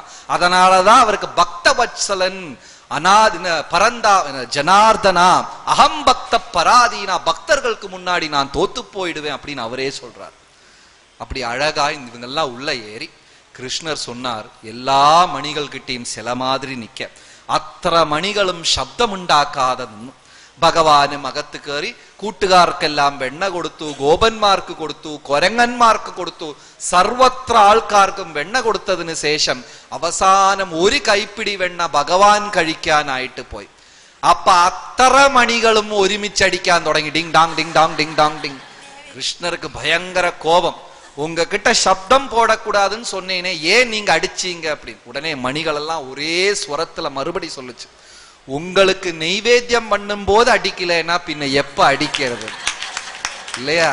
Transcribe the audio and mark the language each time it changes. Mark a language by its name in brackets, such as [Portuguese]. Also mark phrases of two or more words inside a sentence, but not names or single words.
[Tamil] அதனாலதான் அவருக்கு பக்த வத்சலன், அநாதின பரந்தா ஜனார்தனா, [Sanskrit] अहं भक्त पराधीनः, [Tamil] பக்தர்களுக்கு முன்னாடி நான் தோத்து போயிடுவேன் அப்படின்னு அவரே சொல்றார். அப்படி அழகா இவங்கெல்லாம் உள்ள ஏறி கிருஷ்ணர் சொன்னார், எல்லா மணிகள் கிட்டையும் சில மாதிரி நிக்க, [Malayalam] അത്ര മണികളും ശബ്ദമുണ്ടാക്കാതെന്നു. ഭഗവാനും അകത്ത് കയറി കൂട്ടുകാർക്കെല്ലാം വെണ്ണ കൊടുത്തു, ഗോപന്മാർക്ക് കൊടുത്തു, കൊരങ്ങന്മാർക്ക് കൊടുത്തു, സർവത്ര ആൾക്കാർക്കും വെണ്ണ കൊടുത്തതിന് ശേഷം അവസാനം ഒരു കൈപ്പിടി വെണ്ണ ഭഗവാൻ കഴിക്കാനായിട്ട് പോയി. അപ്പൊ അത്ര മണികളും ഒരുമിച്ചടിക്കാൻ തുടങ്ങി. ഡിങ് ഡാങ് ഡിങ് ഡാങ് ഡിങ് ഡാങ് ഡിങ്. [Tamil] கிருஷ்ணருக்கு பயங்கர கோபம். உங்ககிட்ட சப்தம் போடக்கூடாதுன்னு சொன்னேனே, ஏன் நீங்க அடிச்சீங்க அப்படின்னு. உடனே மணிகள் எல்லாம் ஒரே ஸ்வரத்துல மறுபடி சொல்லுச்சு, உங்களுக்கு நெய்வேத்தியம் பண்ணும் போது அடிக்கலைன்னா பின்ன எப்ப அடிக்கிறது இல்லையா?